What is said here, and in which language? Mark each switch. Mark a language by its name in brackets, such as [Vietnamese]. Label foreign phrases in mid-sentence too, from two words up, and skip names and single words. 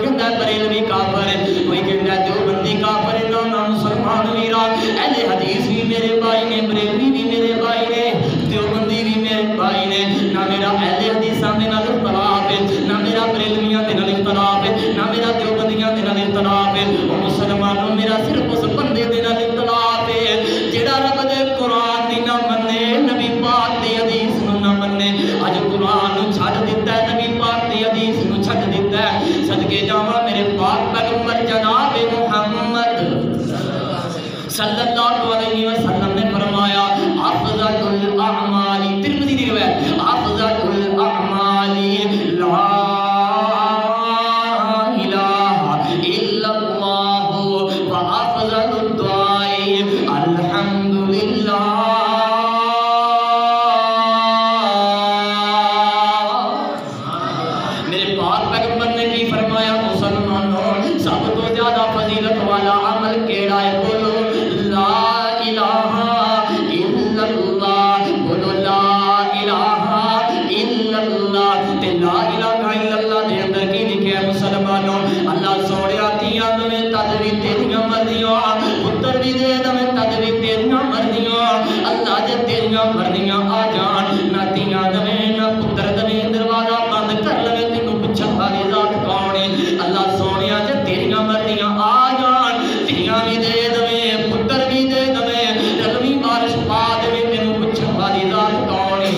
[Urdu] بریلوی کافر ہے، کوئی کہتا ہے دیوبندی کافر ہے, [Punjabi] نہ مسلمان ویرا اہل حدیث بھی میرے بھائی نے، بریلوی بھی میرے بھائی نے، دیوبندی بھی میرے بھائی نے. نہ میرا اہل حدیثاں دے نال اختلاف ہے، نہ میرا بریلویاں دے نال اختلاف ہے، نہ میرا دیوبندیاں دے نال اختلاف ہے. او مسلمانو میرا صرف اس بندے دے نال اختلاف ہے جیہڑا رب دے قرآن دی نہ منے، نبی پاک دی حدیث نوں نہ منے. اج قرآن نوں چھڈ دتا ہے، نبی پاک دی حدیث نوں چھڈ دتا ہے. صدقے جاواں میرے پاک پیغمبر جناب محمد [Arabic] صلى الله عليه وسلم [Punjabi] نے فرمایا [Arabic] أفضل الأعمال, [Urdu] ترمذی کی روایت, [Arabic] أفضل الأعمال لا إله إلا الله وأفضل الدعاء الحمد لله. [Punjabi] میرے پاک پیغمبر نے کی فرمایا مسلمانو سب توں زیادہ فضیلت والا عمل کیہڑا ہے? [Arabic] بولو لا إله إلا الله، بولو لا إله إلا الله. [Punjabi] تے [Arabic] لا إله إلا الله [Punjabi] دے اندر کی لکھا ہے مسلمانو? اللہ سوہنیا دھیاں دیوے تد بھی تیریاں مرضیاں، پتر بھی دے دیوے تد بھی تیریاں مرضیاں. اللہ جے تیریاں مرضیاں آ جان، نہ دھیاں دیوے نہ پتر دیوے، دروازہ بند کر لوے، تینوں پچھن والی ذات کون ہے? اللہ سوہنیا جے تیریاں مرضیاں آ جان، دھیاں بھی دے دیوے، پتر بھی دے دیوے، رلوی بارش پا دیوے، تینوں پچھن والی ذات کون ہے?